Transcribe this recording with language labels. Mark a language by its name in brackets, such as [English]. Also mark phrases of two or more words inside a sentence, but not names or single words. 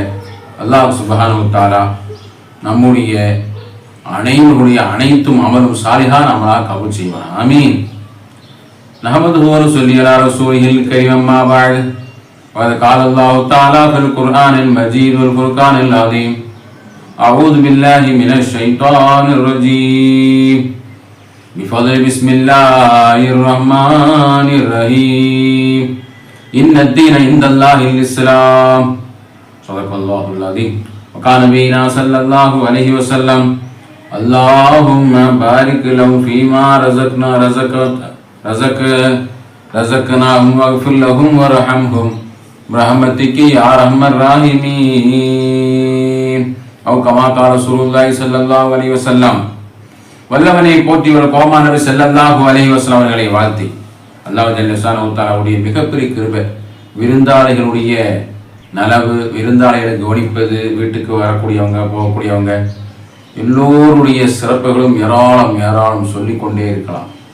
[Tamil] அல்லாஹ் [Arabic] سبحانه وتعالى [Tamil] நம்முடைய அனைவருடைய அனைத்தும் அமலும் சாலிஹா நம்மளாக கபூல் செய்வான். ஆமீன். [Arabic] نحمده ونصلي على رسوله الكريم. أما بعد. وقال الله تعالى في القرآن المجيد والفرقان العظيم. أعوذ بالله من الشيطان الرجيم. بفضل بسم الله الرحمن الرحيم. إن الدين عند الله الإسلام. صدق الله العظيم. وقال نبينا صلى الله عليه وسلم: اللهم بارك لهم فيما رزقناهم واغفر لهم وارحمهم برحمتك يا أرحم الراحمين. أو كما قال رسول الله صلى الله عليه وسلم. [Tamil] வல்லவனை போற்றியவர் கோமா நபி [Arabic] صلى الله عليه وسلم [Tamil] அவர்களை வாழ்த்தி, அல்லாஹ் [Arabic] جل شأنه تعالى [Tamil] மிகப்பெரிய கிருபை விருந்தாளிகளுடைய நலவு, விருந்தாளிகளை கவனிப்பது, வீட்டுக்கு வரக்கூடியவங்க போகக்கூடியவங்க எல்லோருடைய சிறப்புகளும் ஏராளம் ஏராளம் சொல்லிக்கொண்டே இருக்கலாம்.